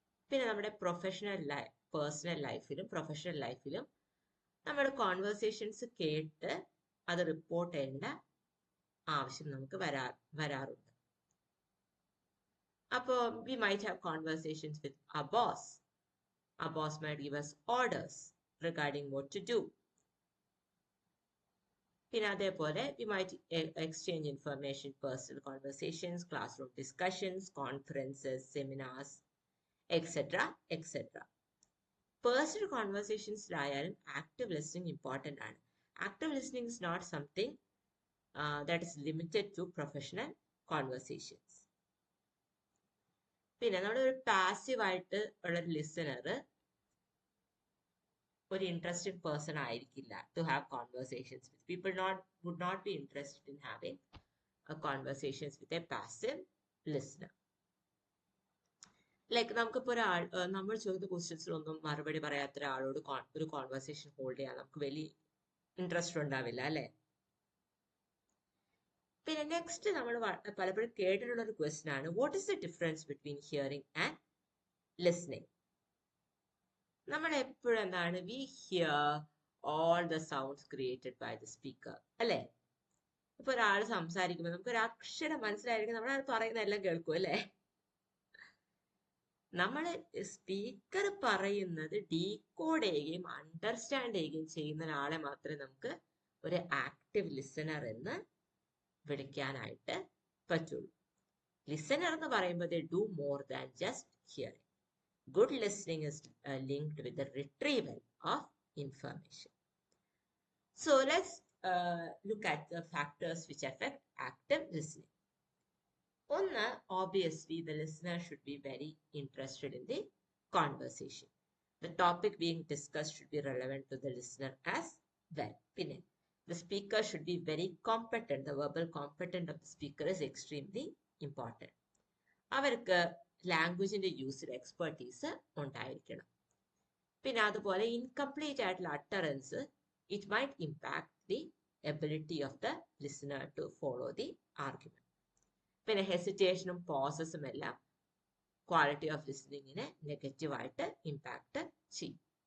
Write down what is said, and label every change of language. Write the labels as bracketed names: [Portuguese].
[Malayalam] പിന്നെ നമ്മുടെ പേഴ്സണൽ ലൈഫിലും നമ്മുടെ കോൺവെർസേഷൻസ് കേട്ട് അത് റിപ്പോർട്ട് ചെയ്യേണ്ട ആവശ്യം നമുക്ക് വരാറുണ്ട്. [English] അപ്പോൾ we might have conversations with a boss. Our boss might give us orders regarding what to do. [Malayalam] പിന്നെ അതേപോലെ [English] we might exchange information, personal conversations, classroom discussions, conferences, seminars, etc. etc. Personal conversationsലായാലും active listening important ആണ്. Active listening is not something that is limited to professional conversations. [Malayalam] പിന്നെ നമ്മളൊരു പാസീവായിട്ട് ഉള്ളൊരു listener ഒരു interested person ആയിരിക്കില്ല [English] To have conversations with. People would not be interested in having conversations with a passive listener. [Malayalam] Like നമുക്കിപ്പോൾ നമ്മൾ ചോദിച്ച ക്വസ്റ്റ്യൻസിലൊന്നും മറുപടി പറയാത്ത ഒരാളോട് ഒരു കോൺവെർസേഷൻ ഹോൾഡ് ചെയ്യാൻ നമുക്ക് വലിയ ഇൻട്രസ്റ്റ് ഉണ്ടാവില്ല, അല്ലേ? പിന്നെ നെക്സ്റ്റ് നമ്മൾ പലപ്പോഴും കേട്ടിട്ടുള്ള ഒരു ക്വസ്റ്റ്യൻ ആണ്, [English] What is the difference between hearing and listening? [Malayalam] നമ്മൾ എപ്പോഴും എന്താണ്, [English] We hear all the sounds created by the speaker, അല്ലേ? [Malayalam] ഇപ്പൊ ഒരാൾ സംസാരിക്കുമ്പോൾ നമുക്ക് ഒരു അക്ഷരം മനസ്സിലായിരിക്കും, നമ്മൾ പറയുന്ന എല്ലാം കേൾക്കും, അല്ലേ? നമ്മൾ സ്പീക്കർ പറയുന്നത് ഡീകോഡ് ചെയ്യുകയും അണ്ടർസ്റ്റാൻഡ് ചെയ്യുകയും ചെയ്യുന്ന ഒരാളെ മാത്രമേ നമുക്ക് ഒരു ആക്റ്റീവ് ലിസണർ എന്ന് വിളിക്കാനായിട്ട് പറ്റുള്ളൂ. ലിസണർ എന്ന് പറയുമ്പോൾ [English] they do more than just hearing. Good listening is linked with the retrieval of information. So let's look at the factors which affect active listening. One, obviously the listener should be very interested in the conversation. The topic being discussed should be relevant to the listener as well. Pinne, the speaker should be very competent. The verbal competence of the speaker is extremely important. [Malayalam] അവർക്ക് ലാംഗ്വേജിന്റെ യൂസിൽ expertise ഉണ്ടായിരിക്കണം. പിന്നെ അതുപോലെ incomplete ആയിട്ടുള്ള utterance [English] It might impact the ability of the listener to follow the argument. [Malayalam] പിന്നെ ഹെസിറ്റേഷനും പോസസും എല്ലാം quality of ലിസണിങ്ങിനെ നെഗറ്റീവായിട്ട് impact ചെയ്യും.